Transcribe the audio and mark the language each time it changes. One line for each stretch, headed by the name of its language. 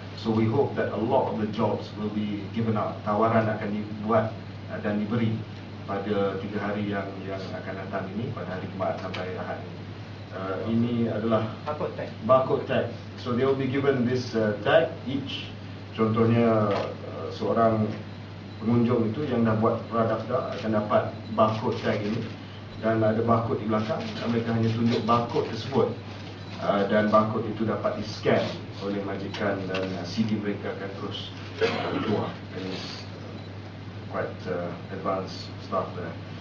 English: So we hope that a lot of the jobs will be given out.
Malay: Tawaran akan dibuat dan diberi pada 3 hari yang akan datang ini, pada hari Jumaat sampai Ahad ini. Ini adalah barcode tag.
English: So they will be given this tag each.
Malay: Contohnya seorang pengunjung itu yang dah buat pradaftar akan dapat barcode tag ini, dan ada barcode di belakang, dan mereka hanya tunjuk barcode tersebut, dan barcode itu dapat di-scan oleh majikan, dan CV mereka akan terus keluar.
English: Quite advanced stuff there.